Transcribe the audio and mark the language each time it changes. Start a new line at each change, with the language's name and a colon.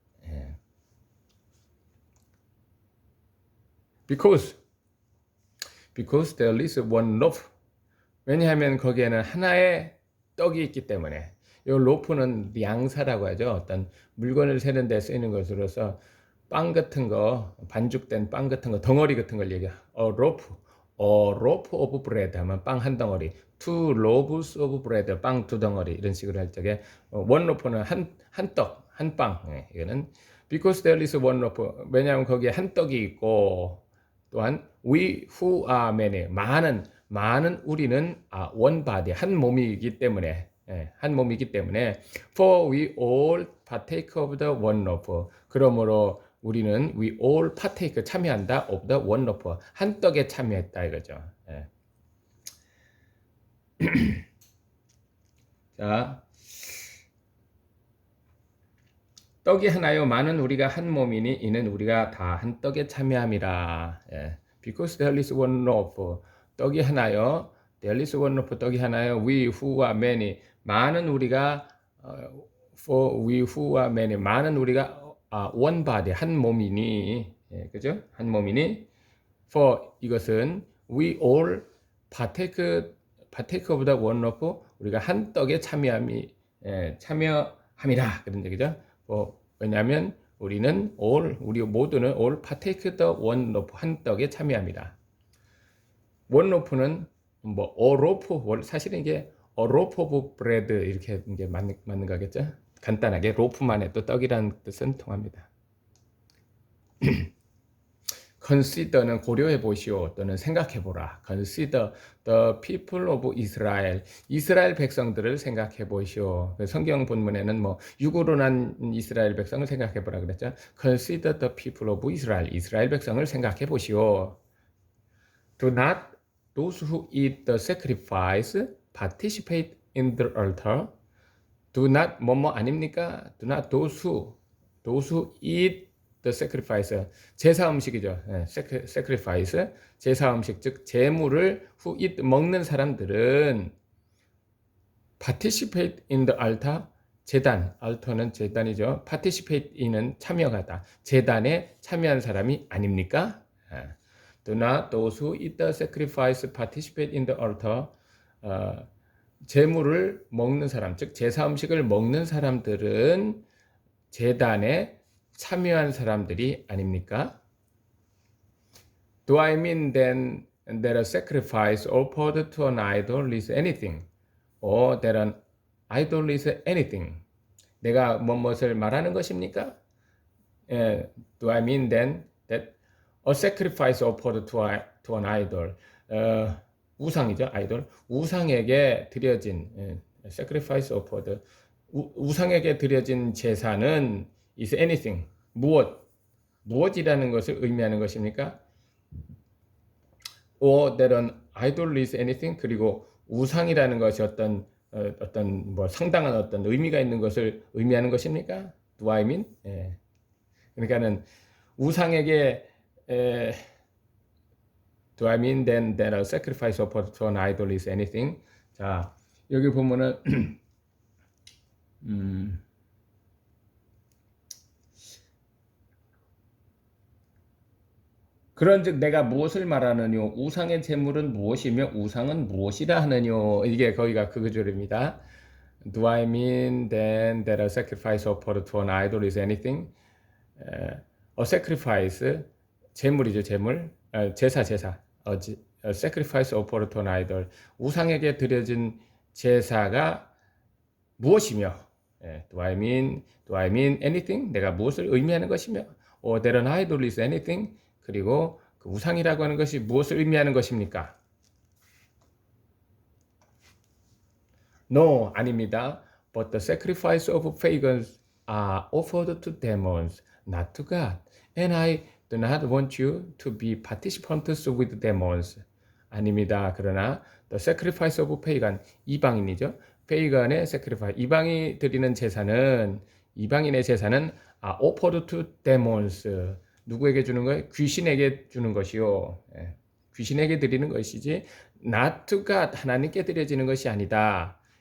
Korean: 예.
English: Because there is one loaf.
Korean: 왜냐하면 거기에는 하나의 떡이 있기 때문에. 이 로프는 양사라고 하죠. 어떤 물건을 세는 데 쓰이는 것으로서 빵 같은 거, 반죽된 빵 같은 거, 덩어리 같은 걸 얘기해요.
English: A loaf of bread
Korean: 하면 빵 한 덩어리,
English: two loaves of bread,
Korean: 빵 두 덩어리, 이런 식으로 할 적에
English: one loaf
Korean: 는 한 떡, 한 빵. 예, 이거는
English: because there is one loaf.
Korean: 왜냐하면 거기에 한 떡이 있고, 또한
English: we who are many,
Korean: 많은 우리는
English: one body,
Korean: 한 몸이기 때문에, 예, 한 몸이기 때문에
English: for we all partake of the one loaf.
Korean: 그러므로 우리는
English: we all partake,
Korean: 참여한다
English: of the one loaf,
Korean: 한 떡에 참여했다 이거죠. 예. 자, 떡이 하나요 많은 우리가 한 몸이니 이는 우리가 다 한 떡에 참여함이라. 예.
English: Because there is one loaf,
Korean: 떡이 하나요.
English: There is one loaf, 떡이 하나요. We who are many,
Korean: 많은 우리가
English: for we who are many, 많은 우리가 one body,
Korean: 한 몸이니, 예, 그죠? 한 몸이니 for, 이것은
English: we all partake of the one loaf,
Korean: 우리가 한 떡에 참여함이, 예, 참여함이라 그런 얘기죠. 왜냐하면 우리는 우리 모두는
English: all partake the one loaf,
Korean: 한 떡에 참여합니다. one loaf는 뭐 a loaf, 사실은 이게
English: a loaf of bread
Korean: 이렇게 이제 맞는 거겠죠. 간단하게 로프만 해도 떡이라는 뜻은 통합니다. consider는 고려해 보시오 또는 생각해 보라.
English: consider the people of Israel,
Korean: 이스라엘 백성들을 생각해 보시오. 성경 본문에는 뭐 육으로 난 이스라엘 백성을 생각해 보라 그랬죠.
English: consider the people of Israel,
Korean: 이스라엘 백성을 생각해 보시오.
English: do not those who eat the sacrifice participate in the altar. do not
Korean: 뭐뭐 아닙니까?
English: do not those who eat the sacrifice,
Korean: 제사 음식이죠. 네, sacrifice, 제사 음식, 즉 제물을
English: who eat,
Korean: 먹는 사람들은
English: participate in the altar,
Korean: 제단, altar는 제단이죠.
English: participate in
Korean: 은 참여하다, 제단에 참여한 사람이 아닙니까?
English: do not those who eat the sacrifice participate in the altar.
Korean: 제물을 먹는 사람, 즉 제사 음식을 먹는 사람들은 제단에 참여한 사람들이 아닙니까?
English: Do I mean then that a sacrifice offered to an idol is anything, or that an idol is anything?
Korean: 내가 무엇을 말하는 것입니까?
English: Do I mean then that a sacrifice offered to an idol,
Korean: 우상이죠, 아이돌. 우상에게 드려진
English: sacrifice offered,
Korean: 우상에게 드려진 제사는
English: is anything,
Korean: 무엇이라는 것을 의미하는 것입니까?
English: or that an idol is anything,
Korean: 그리고 우상이라는 것이 어떤 뭐 상당한 어떤 의미가 있는 것을 의미하는 것입니까?
English: Do I mean? 예.
Korean: 그러니까는 우상에게
English: Do I mean then that a sacrifice offered to an idol is anything?
Korean: 자, 여기 보면은 그런즉 내가 무엇을 말하느뇨? 우상의 제물은 무엇이며 우상은 무엇이라 하느뇨? 이게 거기가 그 구절입니다.
English: Do I mean then that a sacrifice offered to an idol is anything? A sacrifice,
Korean: 제물이죠, 제물. 제사.
English: a sacrifice offered to an idol.
Korean: 우상에게 드려진 제사가 무엇이며,
English: do I mean anything?
Korean: 내가 무엇을 의미하는 것이며,
English: or that an idol is anything?
Korean: 그리고 그 우상이라고 하는 것이 무엇을 의미하는 것입니까?
English: No,
Korean: 아닙니다.
English: But the sacrifice of pagans are offered to demons, not to God. And I do not want you to be participants with demons.
Korean: 아닙니다. 그러나
English: the sacrifice of pagan,
Korean: 이방인이죠. pagan의 sacrifice, 이방이 드리는 제사는, 이방인의 제사는
English: offered to demons.
Korean: 누구에게 주는 거예요? 귀신에게 주는 것이요. 귀신에게 드리는 것이지
English: not to God,
Korean: 하나님께 드려지는 것이 아니다.